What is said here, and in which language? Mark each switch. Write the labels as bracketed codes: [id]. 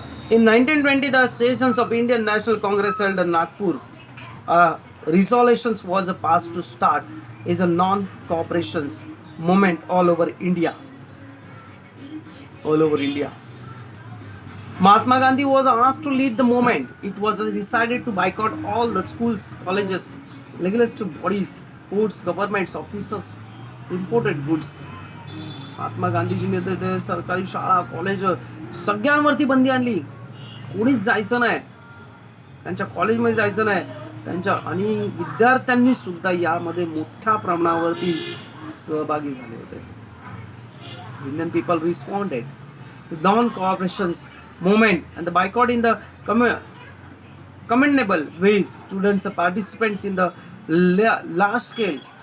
[en] In 1920, the sessions of Indian National Congress held in Nagpur, resolutions was passed to start is a non-cooperation movement all over India. All over India. Mahatma Gandhi was asked to lead the movement. It was decided to boycott all the schools, colleges, legislative bodies, courts, governments, offices, imported goods. [mr] Mahatma गांधीजींनी ते सरकारी शाळा, college सगळ्यांवरती बंदी आणली. कोणीच जायचं नाही, त्यांच्या कॉलेजमध्ये जायचं नाही. त्यांच्या आणि विद्यार्थ्यांनी सुद्धा यामध्ये मोठ्या प्रमाणावरती सहभागी झाले होते. [en] Indian people responded to non cooperations movement and the boycott in the commendable ways. Students participants in the large scale.